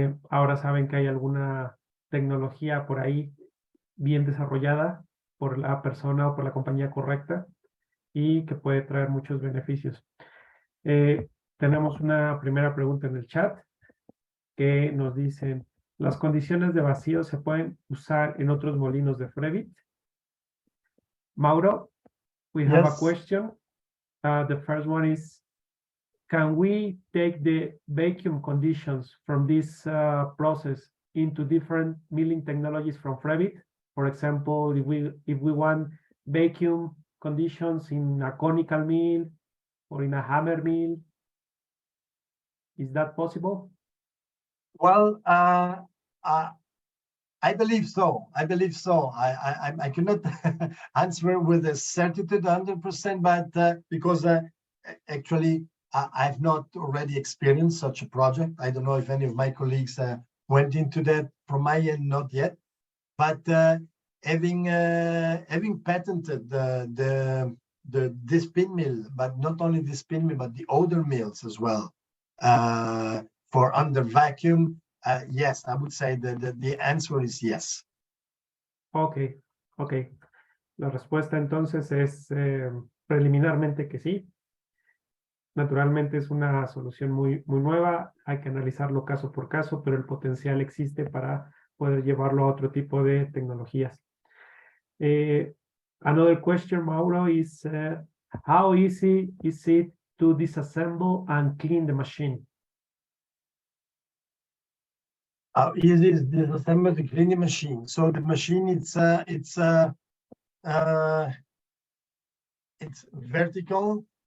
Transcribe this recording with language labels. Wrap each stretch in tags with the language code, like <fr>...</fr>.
<es>Ahora saben que hay alguna tecnología por ahí bien desarrollada por la persona o por la compañía correcta y que puede traer muchos beneficios. Tenemos una primera pregunta en el chat que nos dicen: ¿las condiciones de vacío se pueden usar en otros molinos de Frewitt?</es> <en>Mauro, we have a question. The first one is, can we take the vacuum conditions from this process into different milling technologies from Frewitt? For example, if we want vacuum conditions in a conical mill or in a hammer mill, is that possible? Well, I believe so. I believe so. I cannot answer with a certitude 100%, but because actually I've not already experienced such a project. I don't know if any of my colleagues went into that. From my end, not yet. But having patented this pin mill, but not only this pin mill, but the other mills as well, for under vacuum, yes, I would say that the answer is yes. Okay.</en> <es>La respuesta entonces es preliminarmente que sí. Naturalmente es una solución muy nueva, hay que analizarlo caso por caso, pero el potencial existe para poder llevarlo a otro tipo de tecnologías.</es> <en>Another question, Mauro, is how easy is it to disassemble and clean the machine? How easy is disassemble the cleaning machine? So the machine, it's vertical.</en>